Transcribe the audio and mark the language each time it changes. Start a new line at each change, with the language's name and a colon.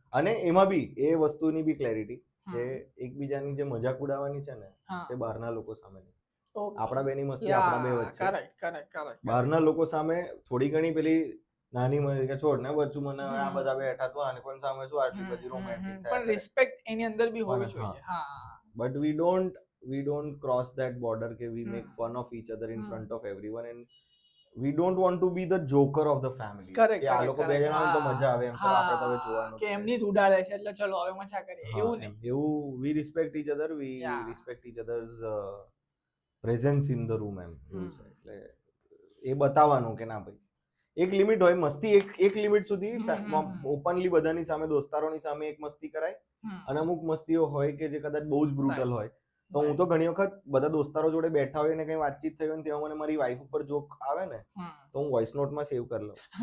Gujarati: અને એમાં બી એ વસ્તુની બી ક્લેરિટી કે એકબીજાની જે મજાક ઉડાવવાની છે ને તે બહારના લોકો સામે નહીં. આપણા બેની મસ્તી આપણા બે વચ્ચે, બહારના લોકો સામે થોડી ઘણી પેલી નાની મસ્તી કે છોડ ને બચ્ચું, મને આ બધા બેઠા તો આને કોણ સામે શું આટલી બધી રોમેન્ટિક થાય, પણ રિસ્પેક્ટ એની અંદર બી હોવી જોઈએ.
English: But we don't cross that border કે we make fun of each other in front of everyone and we don't want to be the joker of the family.
Gujarati: કે આ લોકો બે જણા હોય તો મજા આવે એમ, ચાલ આપણે તો હવે જોવાનું કે એમની જ ઉડાડે છે એટલે ચલો હવે મજા કરીએ, એવું નહીં.
English: એવું we respect each other, we respect each other's presence in the room
Gujarati: એમ, એવું છે. એટલે એ બતાવવાનું કે ના ભાઈ એક લિમિટ હોય, મસ્તી એક લિમિટ સુધી ઓપનલી બધાની સામે, દોસ્તારોની સામે એક મસ્તી કરાય, અને અમુક મસ્તીઓ હોય કે જે કદાચ બહુ જ બ્રુટલ હોય. તો હું તો ઘણી વખત બધા દોસ્તારો જોડે બેઠા હોય ને કઈ વાતચીત થઈ હોય ને તેમાં મને મારી વાઈફ ઉપર જોક આવે ને તો હું વોઇસ નોટમાં સેવ કરી લઉં.